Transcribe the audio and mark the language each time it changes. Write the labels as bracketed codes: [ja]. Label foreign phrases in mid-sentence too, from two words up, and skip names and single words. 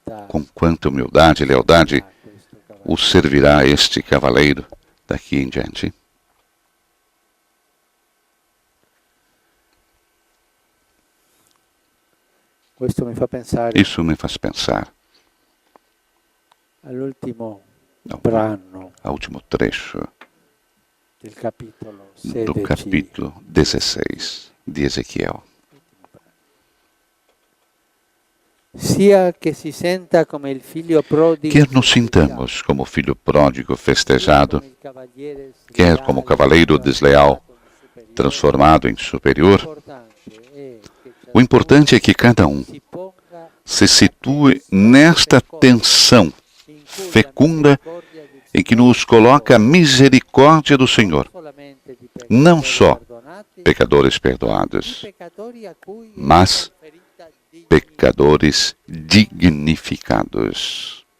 [pt] com quanta humildade e lealdade o servirá este cavaleiro daqui em diante? Isso me faz pensar [it] all'ultimo [pt] ao [it] brano [pt] último trecho [it] del capitolo [pt] do [it] 16. [pt] capítulo 16 de Ezequiel. [it] Sia che si senta come il figlio prodigo, [pt] Quer nos sintamos como filho pródigo festejado, quer como cavaleiro desleal transformado em superior, o importante é que cada um se situe nesta tensão fecunda em que nos coloca a misericórdia do Senhor, não só pecadores perdoados, mas pecadores dignificados.